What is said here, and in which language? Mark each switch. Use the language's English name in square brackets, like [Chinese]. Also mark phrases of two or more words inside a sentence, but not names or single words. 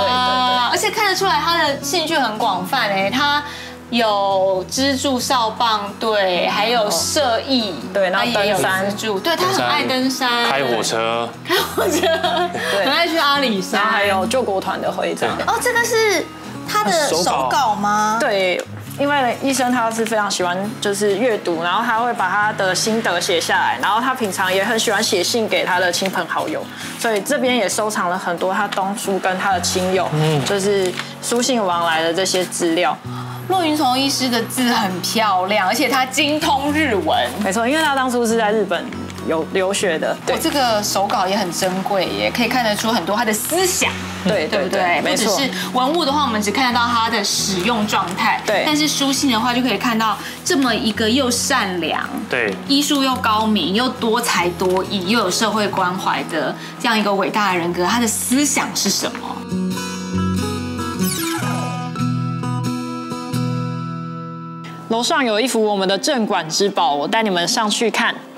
[Chinese] 而且看得出來他的興趣很廣泛哎，他有資助少棒隊，還有社藝，對，然後登山，對，他很愛登山，開火車，對，很愛去阿里山，然後還有救國團的徽章。哦，這個是他的手稿嗎？對。因為醫生他是非常喜歡就是閱讀，然後他會把他的心得寫下來，然後他平常也很喜歡寫信給他的親朋好友，所以這邊也收藏了很多他當初跟他的親友就是書信往來的這些資料。駱雲崇醫師的字很漂亮，而且他精通日文。沒錯，因為他當初是在日本有留學的。对，這個手稿也很珍貴，也可以看得出很多他的思想。對，對不對？不只是文物的話，我們只看得到他的使用狀態。對。但是書信的話，就可以看到這麼一個又善良、對，醫術又高明、又多才多藝、又有社會關懷的這樣一個偉大的人格，他的思想是什麼？樓上有一幅我們的鎮館之寶，我帶你們上去看。